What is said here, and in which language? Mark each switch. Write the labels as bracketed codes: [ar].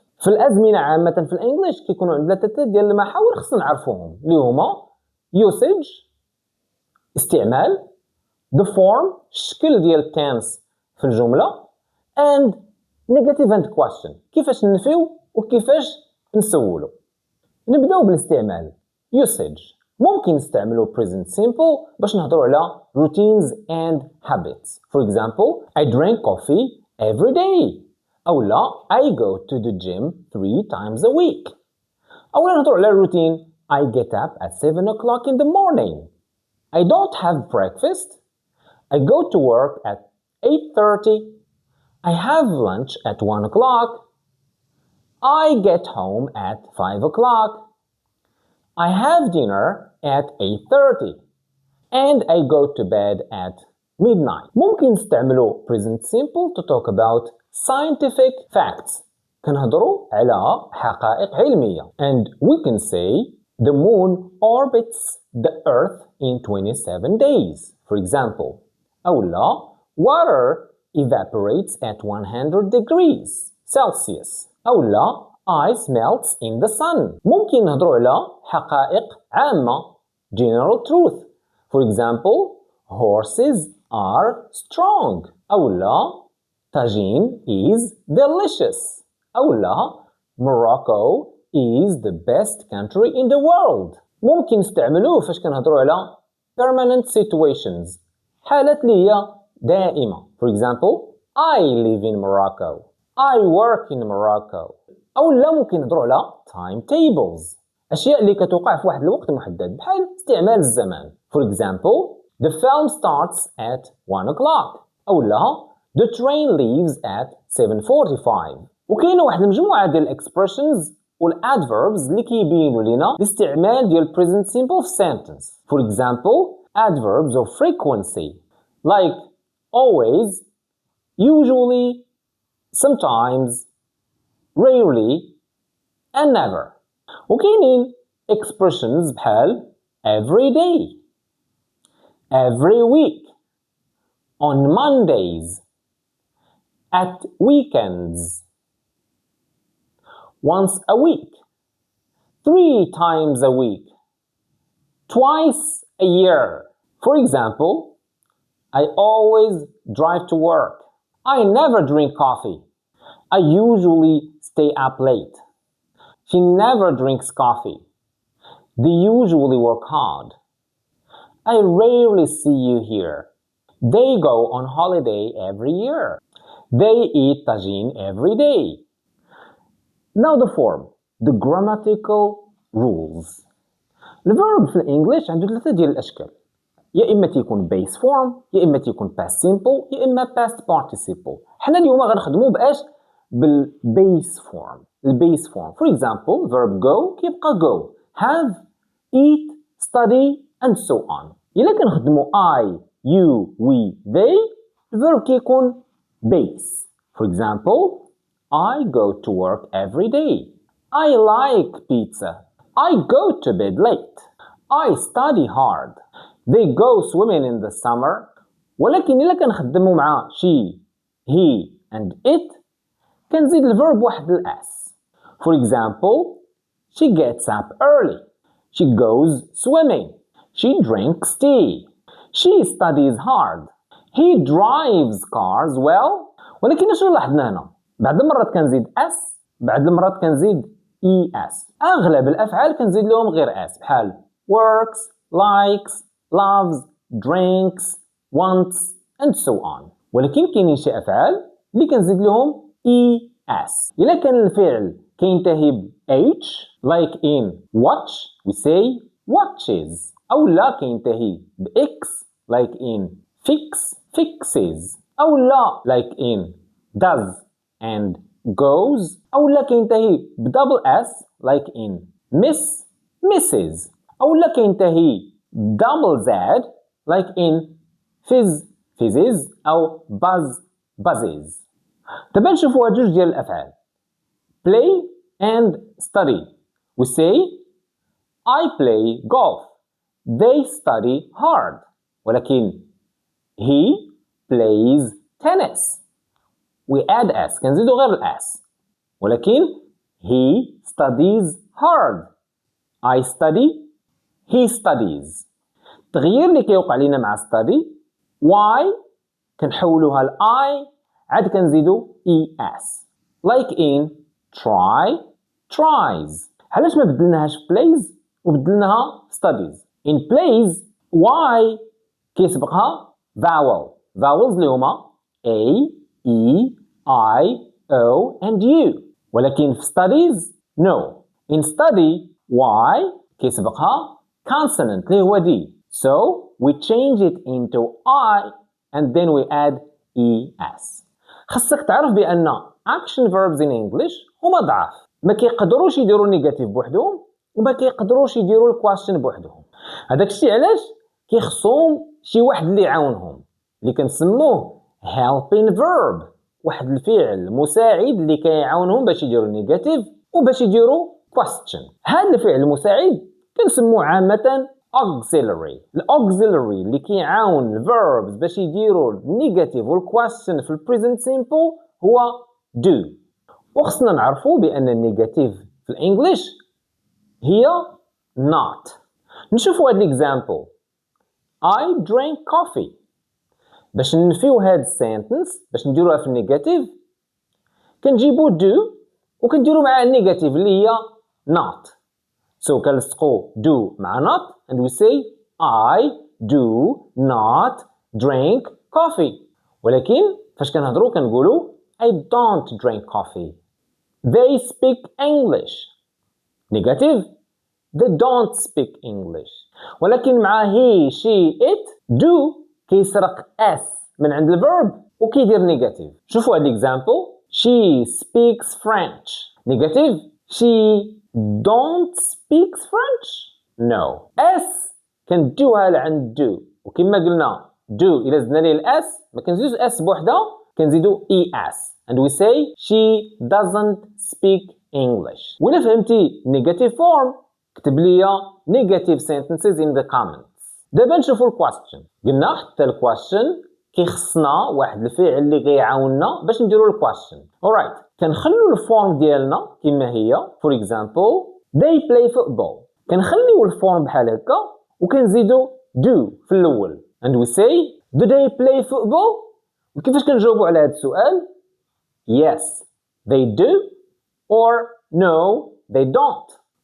[ar] في الأزمنة عامة في الإنجليش كيكونوا عندنا ثلاثة ديال المحاور خصنا نعرفوهم اللي هما usage استعمال، [en] the form [ar] الشكل ديال التنس في الجملة، [en] and negative and question [ar] كيفاش ننفيو وكيفاش نسولو. نبداو بالاستعمال. [en] usage [ar] ممكن نستعملو [en] present simple [ar] باش نهضروا على [en] routines and habits. For example, I drink coffee every day. [ar] أو لا [en] I go to the gym 3 times a week. [ar] أو نهضروا على [en] routine I get up at 7 o'clock in the morning. I don't have breakfast. I go to work at 8:30. I have lunch at 1 o'clock. I get home at 5 o'clock. I have dinner at 8:30 and I go to bed at midnight. [ar] ممكن نستعملو present simple [en] to talk about scientific facts. [ar] كنهضرو على حقائق علمية. [en] And we can say the moon orbits the earth in 27 days. For example, [ar] أو لا [en] water evaporates at 100 degrees Celsius. [ar] أو لا [en] ice melts in the sun. [ar] ممكن نهضروا على حقائق عامة general truth. [en] For example, horses are strong. [ar] أو لا [en] tagine is delicious. [ar] أو لا [en] Morocco is the best country in the world. [ar] ممكن نستعملوه فاش كنهضروا على permanent situations حالات اللي هي دائمة. [en] For example, I live in Morocco. I work in Morocco. [ar] أو لا ممكن نهضروا على timetables أشياء اللي كتوقع في واحد الوقت محدد بحال استعمال الزمان. [en] For example, the film starts at 1 o'clock. [ar] أو لا [en] the train leaves at 7:45. [ar] وكاينه واحد المجموعة ديال expressions والadverbs اللي كيبينوا لنا الاستعمال ديال present simple في sentence. [en] For example, adverbs of frequency like always, usually, sometimes, rarely, and never. وكاينين expressions بحال every day, every week, on Mondays, at weekends, once a week, 3 times a week, twice a year. For example, I always drive to work. I never drink coffee. I usually stay up late. She never drinks coffee. They usually work hard. I rarely see you here. They go on holiday every year. They eat tagine every day. Now the form, the grammatical rules. [ar] الverb في الانجليش عنده ثلاثة ديال الاشكال، يا اما تيكون base form، يا اما تيكون past simple، يا اما past participle. حنا اليوم غنخدمو باش بالbase form. البيس form. [en] For example, verb go كيبقى go, have, eat, study and so on. [ar] إلا كنخدمو I, you, we, they الverb كيكون base. [en] For example, I go to work every day. I like pizza. I go to bed late. I study hard. They go swimming in the summer. [ar] ولكن إلا كنخدمو مع she, he and it كنزيد الverb واحد الأس. [en] For example, she gets up early. She goes swimming. She drinks tea. She studies hard. He drives cars well. [ar] ولكن شنو لاحظنا هنا؟ بعض المرات كنزيد اس، بعض المرات كنزيد es. أغلب الأفعال كنزيد لهم غير اس بحال works, likes, loves, drinks, wants and so on. ولكن كاينين شي أفعال اللي كنزيد لهم es. إلا كان الفعل كينتهي ب h [en] like in watch we say watches. [ar] أو لا كينتهي ب x [en] like in fix fixes. [ar] أو لا [en] like in does and goes. [ar] أو لا كينتهي ب double s [en] like in miss misses. [ar] أو لا كينتهي ب double z [en] like in fizz fizzes [ar] أو [en] buzz buzzes. [ar] دابا نشوفو هاد جوج ديال الأفعال [en] play and study. We say I play golf. they study hard. ولكن he plays tennis. we add s [ar] كنزيدو غير الاس. [en] ولكن he studies hard. I study, he studies. [ar] التغيير اللي كيوقع لينا مع study y كنحولوها ل I عاد كنزيدو es. [en] like in try, tries. [ar] علاش ما بدلناهاش في plays وبدلناها في studies؟ [en] in plays y [ar] كيسبقها vowel. vowels اللي هما a, e, I, o and u. ولكن في studies no. in study y كيسبقها consonant اللي هو d. [en] so we change it into I and then we add es. [ar] خاصك تعرف بأن [en] action verbs in English [ar] هما ضعاف. ما كيقدروش يديروا النيجاتيف بوحدهم وما كيقدروش يديروا الكويستشن بوحدهم. هذاك الشيء علاش كيخصهم شي واحد اللي يعاونهم اللي كنسموه helping verb. واحد الفعل مساعد اللي كيعاونهم باش يديروا النيجاتيف وباش يديروا question. هذا الفعل المساعد كنسموه عامة auxiliary. الاوكسيلري اللي كيعاون الفيربز باش يديروا النيجاتيف والكويستشن في البريزنت سيمبل هو do. وخصنا نعرفوا بان النيجاتيف في الانجليش هي not. نشوفوا هاد الاكزامبل [en] I drank coffee. [ar] باش ننفيو هاد السنتنس باش نديروها في النيجاتيف كنجيبو do وكنديرو معاه النيجاتيف اللي هي not. [en] so كنلصقو do مع not and we say I do not drink coffee. [ar] ولكن فاش كنهضرو كنقولو [en] I don't drink coffee. They speak English. Negative. They don't speak English. [ar] ولكن مع he, she, it do كيسرق s من عند الفيرب وكيدير نيجاتيف. شوفوا هاد الاكزامبل. [en] She speaks French. Negative. She don't speaks French. No. [ar] s كندوها لعند do وكما قلنا do إلا زدنا ليه الاس ما كنزيدوش s بوحدها كنزيدو es [en] and we say she doesn't speak English. [ar] ولا فهمتي negative form كتب لي negative sentences [en] in the comments. [ar] دابا نشوفوا الكويستشن. قلنا حتى الكويستشن كيخصنا واحد الفعل اللي غيعاوننا باش نديروا الكويستشن. alright كنخليو الفورم ديالنا كما هي. [en] for example they play football. [ar] كنخليو الفورم بحال هكا وكنزيدو do في الاول [en] and we say do they play football. [ar] وكيفاش كنجاوبوا على هذا السؤال؟ [en] yes they do or no they don't.